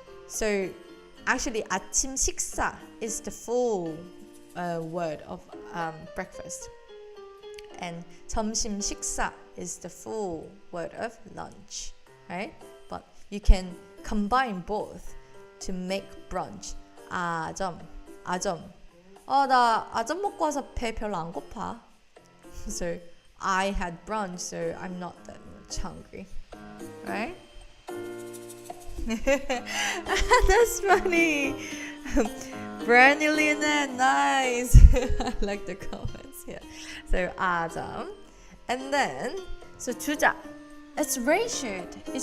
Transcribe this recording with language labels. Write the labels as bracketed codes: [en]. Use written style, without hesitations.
[en] So actually 아침 식사 is the full word of breakfast, and 점심 식사 is the full word of lunch, right? But you can combine both to make brunch. [ko] 아점. 나 아점 먹고 와서 배 별로 안 고파. [en] So I had brunch, so I'm not that much hungry, right? That's funny. Branillionaire, nice. I like the comments here. So 아점, and then so 주작. It's ratioed.